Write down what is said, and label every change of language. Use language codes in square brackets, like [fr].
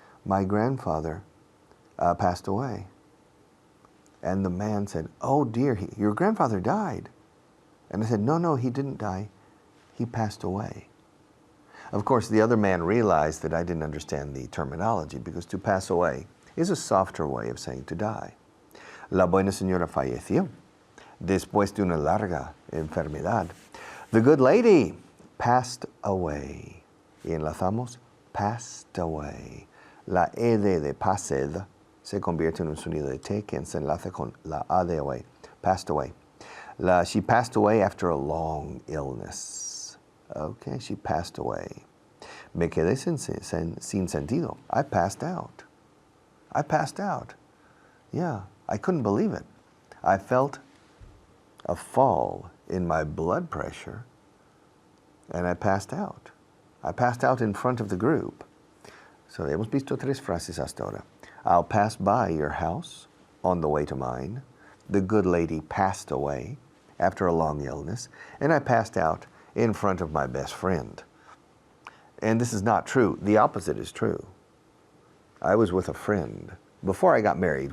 [en] my grandfather passed away. And the man said, oh dear, your grandfather died. And I said, no, he didn't die. He passed away. Of course, the other man realized that I didn't understand the terminology, because to pass away is a softer way of saying to die. [es] La buena señora falleció después de una larga enfermedad. [en] The good lady passed away. [es] Y enlazamos, passed away. La ed de passed se convierte en un sonido de T que se enlaza con la A de away. [en] Passed away. She passed away after a long illness. Okay, she passed away. [es] Me quedé sin sentido. [en] I passed out. I passed out. Yeah, I couldn't believe it. I felt a fall in my blood pressure, and I passed out. I passed out in front of the group. [es] So hemos visto tres frases hasta ahora. [en] I'll pass by your house on the way to mine. The good lady passed away after a long illness, and I passed out in front of my best friend. And this is not true. The opposite is true. I was with a friend before I got married.